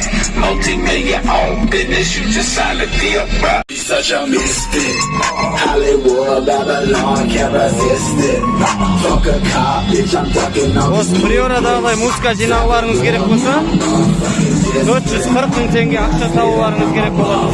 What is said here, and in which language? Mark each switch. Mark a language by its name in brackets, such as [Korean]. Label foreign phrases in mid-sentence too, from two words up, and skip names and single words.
[English] Multi-million owned business, you just signed a deal, bro. You're such a mystic. Hollywood, Babylon, can't resist it. Fuck a cop, bitch, I'm ducking on. [Kazakh] Осы приорадағылай музыка жинауларыңыз керек болса 440 000 теңге ақша табуларыңыз керек болады.